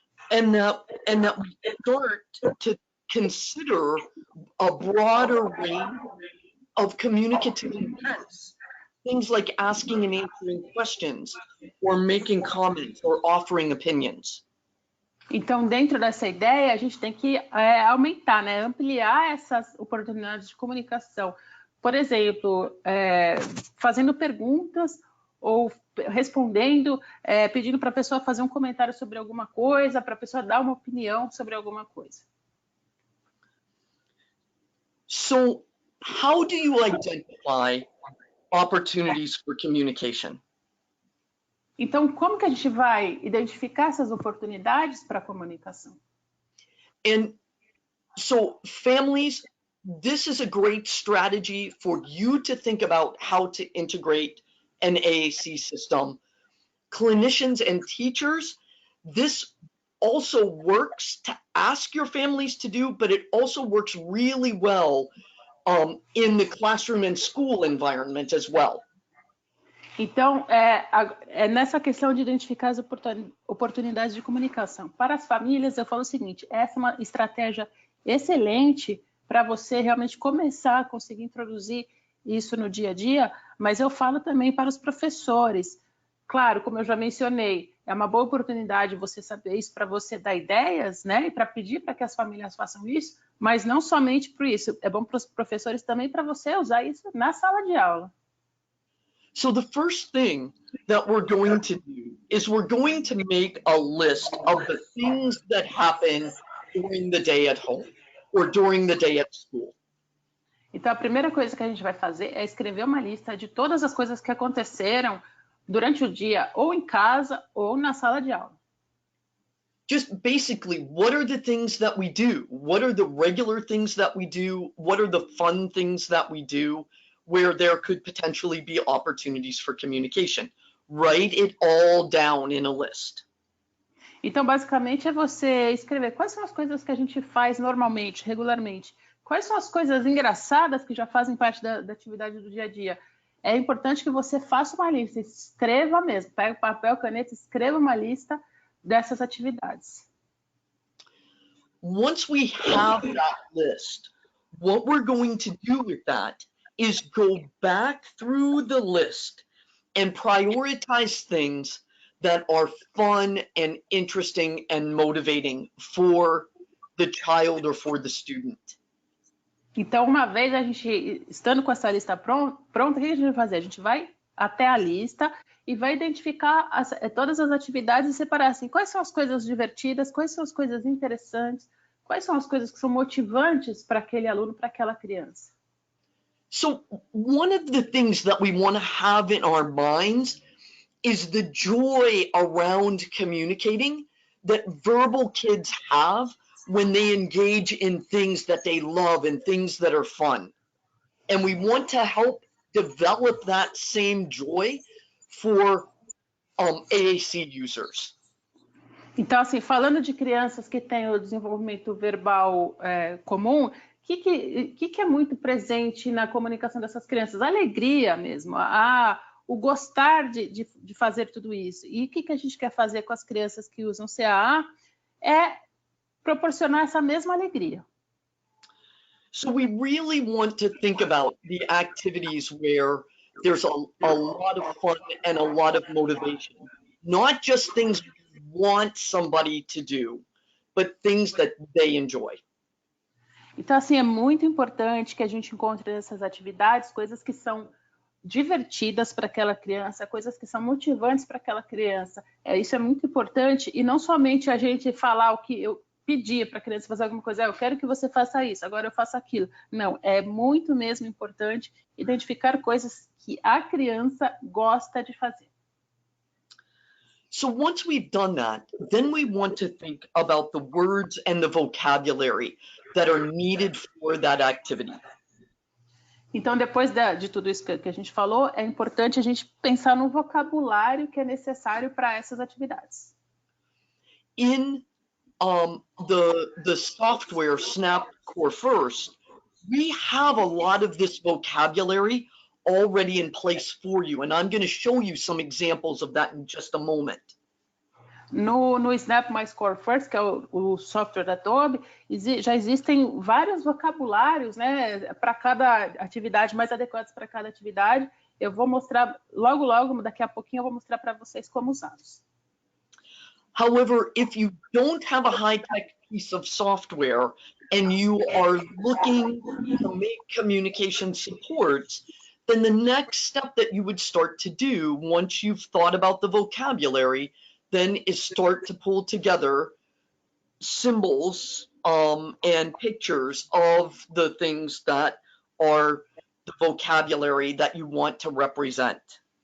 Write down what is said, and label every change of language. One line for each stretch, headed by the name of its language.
English: And that we start to consider a broader range of communicative intents. Things like asking and answering questions, or making comments, or offering opinions.
Portuguese: Então, dentro dessa ideia, a gente tem que aumentar, né? Ampliar essas oportunidades de comunicação. Por exemplo, fazendo perguntas ou respondendo, pedindo para a pessoa fazer um comentário sobre alguma coisa, para a pessoa dar uma opinião sobre alguma coisa.
English: So, how do you identify opportunities for communication?
Portuguese: Então, como que a gente vai identificar essas oportunidades para a comunicação?
English: And so, families, this is a great strategy for you to think about how to integrate an AAC system. Clinicians and teachers, this also works to ask your families to do, but it also works really well in the classroom and school environment as well.
Portuguese: Então, nessa questão de identificar as oportunidades de comunicação. Para as famílias, eu falo o seguinte, essa é uma estratégia excelente para você realmente começar a conseguir introduzir isso no dia a dia, mas eu falo também para os professores. Claro, como eu já mencionei, é uma boa oportunidade você saber isso para você dar ideias, né? E para pedir para que as famílias façam isso, mas não somente por isso. É bom para os professores também para você usar isso na sala de aula.
English: So the first thing that we're going to do is we're going to make a list of the things that happen during the day at home or during the day at school.
Portuguese: Então, a primeira coisa que a gente vai fazer é escrever uma lista de todas as coisas que aconteceram durante o dia, ou em casa, ou na sala de aula.
English: Just basically, what are the things that we do? What are the regular things that we do? What are the fun things that we do where there could potentially be opportunities for communication? Write it all down in a list.
Portuguese: Então, basicamente, é você escrever quais são as coisas que a gente faz normalmente, regularmente. Quais são as coisas engraçadas que já fazem parte da atividade do dia a dia. É importante que você faça uma lista, escreva mesmo, pega papel, caneta, escreva uma lista dessas atividades.
English: Once we have that list, what we're going to do with that is go back through the list and prioritize things that are fun and interesting and motivating for the child or for the student.
Portuguese: Então, uma vez a gente, estando com essa lista pronta, o que a gente vai fazer? A gente vai até a lista e vai identificar todas as atividades e separar assim, quais são as coisas divertidas, quais são as coisas interessantes, quais são as coisas que são motivantes para aquele aluno, para aquela criança.
English: So one of the things that we want to have in our minds is the joy around communicating that verbal kids have when they engage in things that they love and things that are fun. And we want to help develop that same joy for AAC users.
Portuguese: Então, assim, falando de crianças que têm o desenvolvimento verbal comum, o que é muito presente na comunicação dessas crianças? A alegria mesmo, o gostar de fazer tudo isso. E o que a gente quer fazer com as crianças que usam CAA é proporcionar essa mesma alegria.
English: So we really want to think about the activities where there's a lot of fun and a lot of motivation. Not just things we want somebody to do, but things that they enjoy.
Portuguese: Então, assim, é muito importante que a gente encontre nessas atividades coisas que são divertidas para aquela criança, coisas que são motivantes para aquela criança. Isso é muito importante, e não somente a gente falar o que eu pedir para a criança fazer alguma coisa, eu quero que você faça isso, agora eu faço aquilo. Não, é muito mesmo importante identificar coisas que a criança gosta de fazer.
English: So once we've done that, then we want to think about the words and the vocabulary that are needed for that activity.
Portuguese: Então, depois de tudo isso que a gente falou, é importante a gente pensar no vocabulário que é necessário para essas atividades.
English: In the software Snap Core First, we have a lot of this vocabulary already in place for you, and I'm going to show you some examples of that in just a moment.
Portuguese: No Snap Mais Core First, que é o software da Adobe, já existem vários vocabulários, né, para cada atividade, mais adequados para cada atividade. Eu vou mostrar logo, daqui a pouquinho eu vou mostrar para vocês como usá-los.
English: However, if you don't have a high-tech piece of software and you are looking to make communication supports, then the next step that you would start to do once you've thought about the vocabulary then is start to pull together symbols and pictures of the things that are the vocabulary that you want to represent.